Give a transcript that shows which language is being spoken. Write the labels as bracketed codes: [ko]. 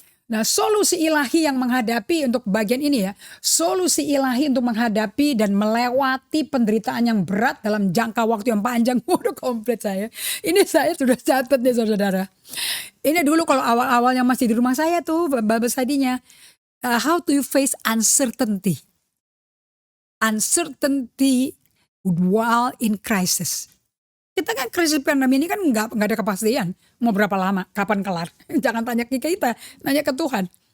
[id] Nah, solusi ilahi yang menghadapi untuk bagian ini ya, solusi ilahi untuk menghadapi dan melewati penderitaan yang berat dalam jangka waktu yang panjang. Waduh, komplit saya. Ini saya sudah catat nih saudara. Ini dulu kalau awal-awal yang masih di rumah saya tuh, Bible study-nya. [en] How to face uncertainty. Uncertainty while in crisis. [id] Kita kan krisis pandemi ini kan nggak ada kepastian mau berapa lama, kapan kelar. Jangan tanya ke kita, nanya ke Tuhan.